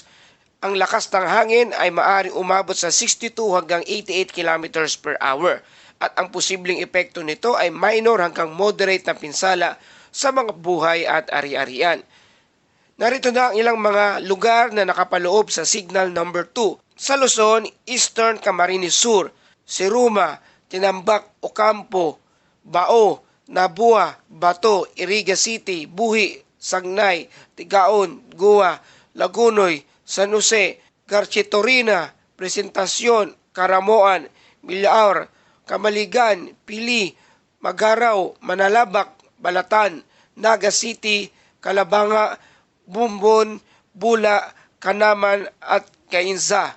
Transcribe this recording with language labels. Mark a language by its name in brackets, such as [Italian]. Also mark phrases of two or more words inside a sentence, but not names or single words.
[Filipino] Ang lakas ng hangin ay maaaring umabot sa 62 hanggang 88 [English] kilometers per hour [Filipino] at ang posibleng epekto nito ay minor hanggang moderate na pinsala sa mga buhay at ari-arian. Narito na ang ilang mga lugar na nakapaloob sa [English] signal number [Filipino] 2. Sa Luzon, Eastern Camarines Sur, Siruma, Tinambak, Ocampo, Bao, Nabua, Bato, Iriga City, Buhi, Sagnay, Tigaon, Gua, Lagunoy, San Jose, Garchitorina, Presentacion, Caramoan, Milaor, Kamaligan, Pili, Magaraw, Manalabak, Balatan, Naga City, Calabanga, Bumbon, Bula, Kanaman at Cainza.